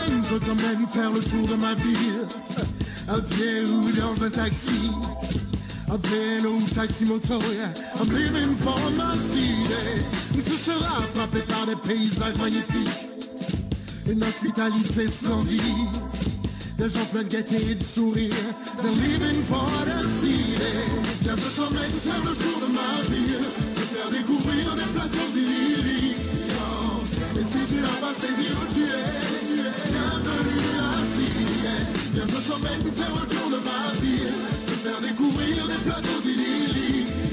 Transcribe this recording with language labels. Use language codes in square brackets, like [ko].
[fr] Je t'emmène faire le tour de ma ville, à pied ou dans un taxi, à vélo ou taxi-moto, yeah. [en] I'm living for my city. [fr] Tu seras frappé par des paysages magnifiques, une hospitalité splendide, des gens pleins de gaieté et de sourire. [en] They're living for the city. [fr] Viens, je t'emmène faire le tour de ma ville, te faire découvrir des plateaux idylliques. Et si tu n'as pas saisi où tu es, bienvenue à City. Viens, je t'emmène faire le tour de ma ville, te faire découvrir des plateaux idylliques.